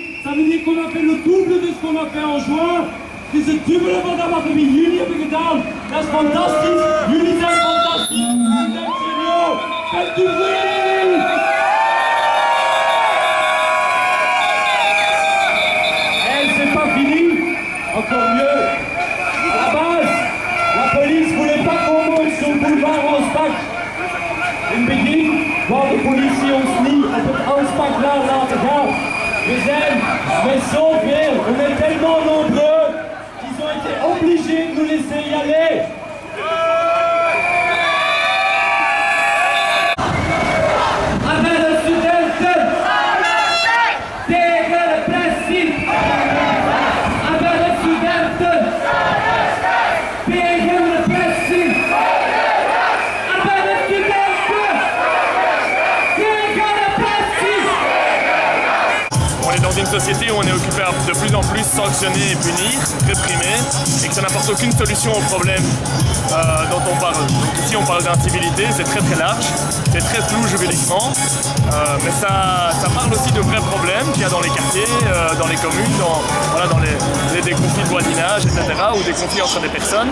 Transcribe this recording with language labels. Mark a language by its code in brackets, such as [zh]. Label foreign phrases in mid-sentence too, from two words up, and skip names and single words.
[fr] Ça veut dire qu'on a fait le double de ce qu'on a fait en juin. [nl] Het is het dubbele van dat wat we in juni hebben gedaan. Dat is fantastisch. Jullie zijn fantastisch. [fr] Vous êtes géniaux. Faites du bruit. Et c'est pas fini. Encore mieux. À la base, la police voulait pas qu'on monte sur le boulevard Anspach. [nl] In het begin wou de politie ons niet op het Anspachlaan laten gaan. We zijn met zoveel, [fr] on est tellement nombreux qu'ils ont été obligés de nous laisser y aller. [nl] Avec de studenten tegen de pressie. Avec de studenten tegen de pressie. Avec de studenten tegen de pressie. [fr] On est dans une société où on est occupé à de plus en plus sanctionner et punir, réprimer, et que ça n'apporte aucune solution au problème dont on parle. Donc ici on parle d'incivilité, c'est très très large, c'est très flou juridiquement, mais ça parle aussi de vrais problèmes qu'il y a dans les quartiers, dans les communes, dans des conflits de voisinage, etc., ou des conflits entre des personnes.